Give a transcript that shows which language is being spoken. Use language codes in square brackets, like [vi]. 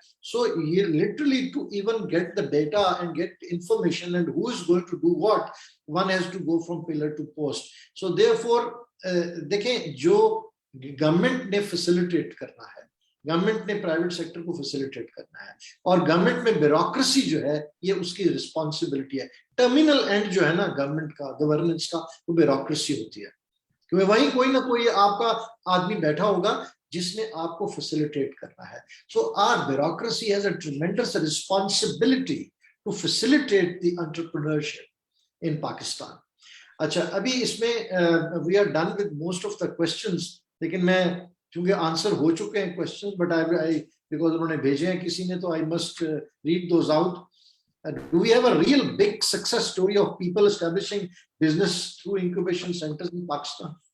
[en] So literally to even get the data and get information and who is going to do what, one has to go from pillar to post. So therefore [ur] دیکھیں جو government نے facilitate کرنا ہے, government نے private sector کو facilitate کرنا ہے, اور گورنمنٹ میں بیوروکریسی جو ہے یہ اس کی رسپانسبلٹی ہے. ٹرمینل اینڈ جو ہے نا گورنمنٹ کا, گورننس کا, وہ بیوروکریسی ہوتی ہے, کیونکہ وہیں کوئی نہ کوئی آپ کا آدمی بیٹھا ہوگا جس نے آپ کو فیسیلیٹیٹ کرنا ہے. [en] So our bureaucracy has a tremendous responsibility to facilitate the entrepreneurship in Pakistan. [ur] اچھا, ابھی اس میں [en] we are done with most of the questions, [ur] لیکن میں چونکہ آنسر ہو چکے ہیں [en] questions, but I because [ur] انہوں نے بھیجے ہیں کسی نے, تو [en] I must read those out. Do we have a real big success story of people establishing business through incubation centers in Pakistan?